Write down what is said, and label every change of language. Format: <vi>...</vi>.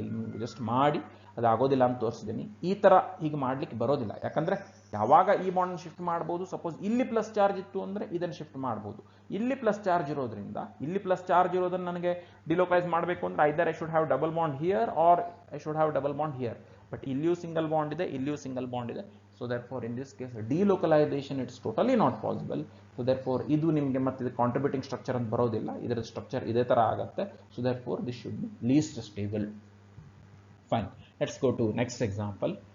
<kn>ಇಲ್ಲಿ ಜಸ್ಟ್ ಮಾಡಿ ಅದಾಗೋದಿಲ್ಲ ಅಂತ ತೋರಿಸಿದ್ದೀನಿ. ಈ ತರ ಹೀಗೆ ಮಾಡ್ಲಿಕ್ಕೆ ಬರೋದಿಲ್ಲ, ಯಾಕಂದ್ರೆ ಯಾವಾಗ ಈ ಬಾಂಡ್ ಶಿಫ್ಟ್ ಮಾಡಬಹುದು, ಸಪೋಸ್ ಇಲ್ಲಿ ಪ್ಲಸ್ ಚಾರ್ಜ್ ಇತ್ತು ಅಂದ್ರೆ ಇದನ್ನು ಶಿಫ್ಟ್ ಮಾಡಬಹುದು. ಇಲ್ಲಿ ಪ್ಲಸ್ ಚಾರ್ಜ್ ಇರೋದ್ರಿಂದ ಇಲ್ಲಿ ಪ್ಲಸ್ ಚಾರ್ಜ್ ಇರೋದನ್ನ ನನಗೆ ಡಿಲೋಕಲೈಸ್ ಮಾಡಬೇಕು ಅಂದ್ರೆ</kn> <en>Either I should have double bond here or I should have double bond here.</en> <kn>But ಇಲ್ಲಿಯೂ ಸಿಂಗಲ್ ಬಾಂಡ್ ಇದೆ, ಇಲ್ಲಿಯೂ ಸಿಂಗಲ್ ಬಾಂಡ್ ಇದೆ.</kn> <en>So therefore in this case delocalization it's totally not possible.</en> <kn>So therefore ಇದು ನಿಮಗೆ ಮತ್ತೆ ಇದು ಕಾಂಟ್ರಿಬ್ಯೂಟಿಂಗ್ ಸ್ಟ್ರಕ್ಚರ್ ಅಂತ ಬರೋದಿಲ್ಲ, ಇದರ ಸ್ಟ್ರಕ್ಚರ್ ಇದೇ ತರ ಆಗುತ್ತೆ.</kn> <en>So therefore this should be least stable. Fine, let's go to next example.</en>